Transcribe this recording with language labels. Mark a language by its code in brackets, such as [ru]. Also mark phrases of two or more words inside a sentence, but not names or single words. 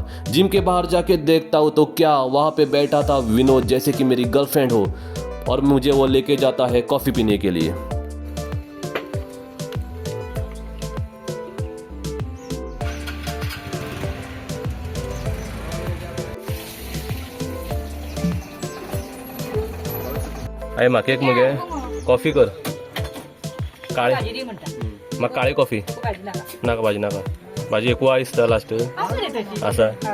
[hi] जिम के बाहर जाके देखता हूँ तो क्या वहाँ पे बैठा था विनोद, जैसे कि मेरी गर्लफ्रेंड हो, और मुझे वो लेके जाता है कॉफ़ी पीने के लिए। [kok] अरे म्हाका एक मगे कॉफी कर काळे, म्हाका काळी कॉफी नाका, भाजी नाका, भाजी एकू दिसता लास्ट असा।